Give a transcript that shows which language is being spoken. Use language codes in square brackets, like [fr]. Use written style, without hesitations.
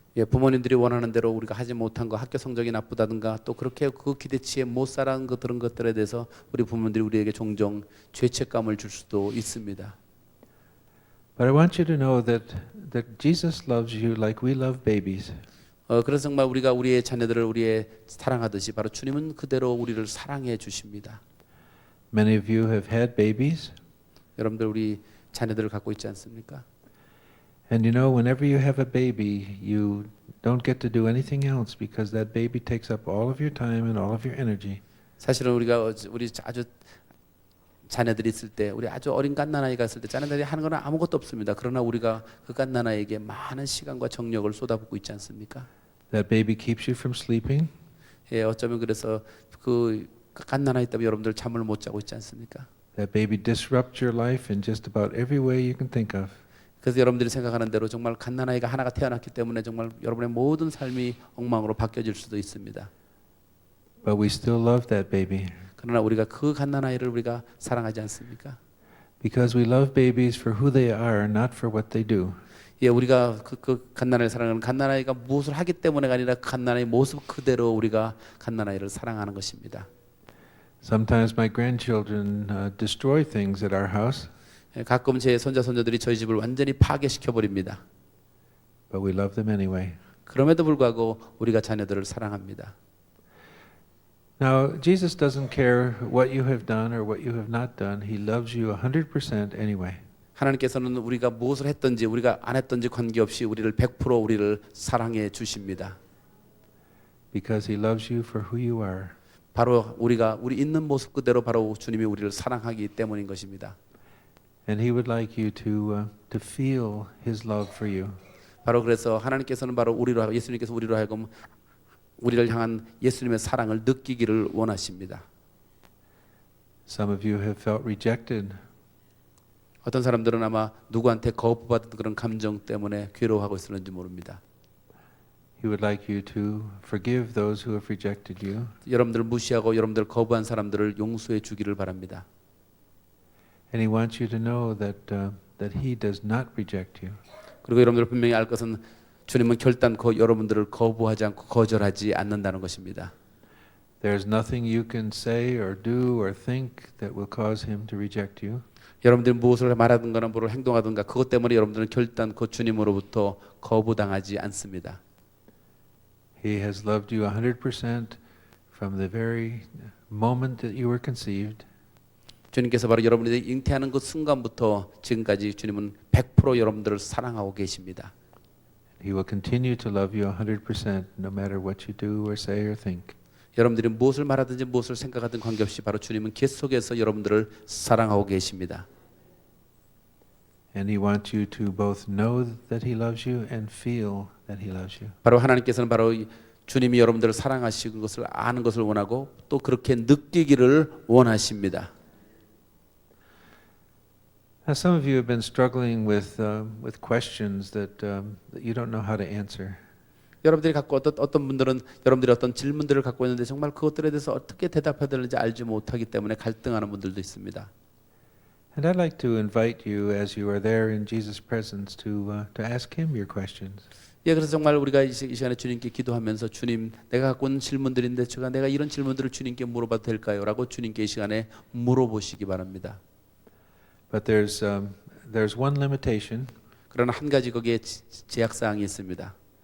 [ko] 예, 부모님들이 원하는 대로 우리가 하지 못한 거, 학교 성적이 나쁘다든가 또 그렇게 그 기대치에 못 살아간 것 그런 것들에 대해서 우리 부모님들이 우리에게 종종 죄책감을 줄 수도 있습니다. [en] But I want you to know that Jesus loves you like we love babies. [ko] 그래서 정말 우리가 우리의 자녀들을 우리의 사랑하듯이 바로 주님은 그대로 우리를 사랑해 주십니다. [en] Many of you have had babies. [ko] 여러분들 우리 자녀들을 갖고 있지 않습니까? [en] And you know, whenever you have a baby, you don't get to do anything else because that baby takes up all of your time and all of your energy. [ko] 사실은 우리가 우리 아주 자녀들이 있을 때, 우리 아주 어린 갓난아이가 있을 때 자녀들이 하는 건 아무것도 없습니다. 그러나 우리가 그 갓난아이에게 많은 시간과 정력을 쏟아붓고 있지 않습니까? [en] That baby keeps you from sleeping. [ko] 예, 어쩌면 그래서 그 갓난아이 때문에 여러분들 잠을 못 자고 있지 않습니까? [en] That baby disrupts your life in just about every way you can think of. [ko] 그래서 여러분들이 생각하는 대로 정말 갓난아이가 하나가 태어났기 때문에 정말 여러분의 모든 삶이 엉망으로 바뀌어질 수도 있습니다. [en] But we still love that baby. [ko] 그러나 우리가 그 갓난아이를 우리가 사랑하지 않습니까? [en] Because we love babies for who they are, not for what they do. [ko] 예, 우리가 그 갓난아이를 사랑하는 갓난아이가 무엇을 하기 때문에가 아니라 그 갓난아이 모습 그대로 우리가 갓난아이를 사랑하는 것입니다. [en] Sometimes my grandchildren destroy things at our house. [ko] 예, 가끔 제 손자 손녀들이 저희 집을 완전히 파괴시켜 버립니다. [en] But we love them anyway. [ko] 그럼에도 불구하고 우리가 자녀들을 사랑합니다. [en] Now, Jesus doesn't care what you have done or what you have not done. He loves you 100% anyway. [ko] 하나님께서는 우리가 무엇을 했든지 우리가 안 했든지 관계없이 우리를 100% 우리를 사랑해 주십니다. [en] Because he loves you for who you are. [ko] 바로 우리가 우리 있는 모습 그대로 바로 주님이 우리를 사랑하기 때문인 것입니다. [en] And he would like you to feel his love for you. [ko] 바로 그래서 하나님께서는 바로 우리로 예수님께서 우리로 하여금 우리를 향한 예수님의 사랑을 느끼기를 원하십니다. [en] Some of you have felt rejected. [ko] 어떤 사람들은 아마 누구한테 거부받은 그런 감정 때문에 괴로워하고 있을는지 모릅니다. [en] He would like you to forgive those who have rejected you. [ko] 여러분들을 무시하고 여러분들 거부한 사람들을 용서해 주기를 바랍니다. [en] And he wants you to know that he does not reject you. [ko] 그리고 여러분들 분명히 알 것은 주님은 결단코 여러분들을 거부하지 않고 거절하지 않는다는 것입니다. [en] There's nothing you can say or do or think that will cause him to reject you. [ko] 여러분들이 무엇을 말하든가 무엇을 행동하든가 그것 때문에 여러분들은 결단코 주님으로부터 거부당하지 않습니다. [en] He has loved you 100% from the very moment that you were conceived. [ko] 주님께서 바로 여러분이 잉태하는 그 순간부터 지금까지 주님은 100% 여러분들을 사랑하고 계십니다. [en] He will continue to love you 100% no matter what you do or say or think. [ko] 여러분들이 무엇을 말하든지 무엇을 생각하든 관계없이 바로 주님은 계속해서 여러분들을 사랑하고 계십니다. [en] And he wants you to both know that he loves you and feel that he loves you. [ko] 바로 하나님께서는 바로 주님이 여러분들을 사랑하시는 것을 아는 것을 원하고 또 그렇게 느끼기를 원하십니다. [en] Now, some of you have been struggling with questions that you don't know how to answer. [ko] 여러분들이 갖고 어떤 분들은 여러분들이 어떤 질문들을 갖고 있는데 정말 그것들에 대해서 어떻게 대답해야 되는지 알지 못하기 때문에 갈등하는 분들도 있습니다. [en] And I'd like to invite you, as you are there in Jesus' presence, to ask him your questions. [ko] 예, 그래서 정말 우리가 이 시간에 주님께 기도하면서 주님, 내가 갖고 있는 질문들인데 내가 이런 질문들을 주님께 물어봐도 될까요?라고 주님께 이 시간에 물어보시기 바랍니다. [en] But there's one limitation. [ko] 그러나 한 가지 거기에 제약 사항이 있습니다.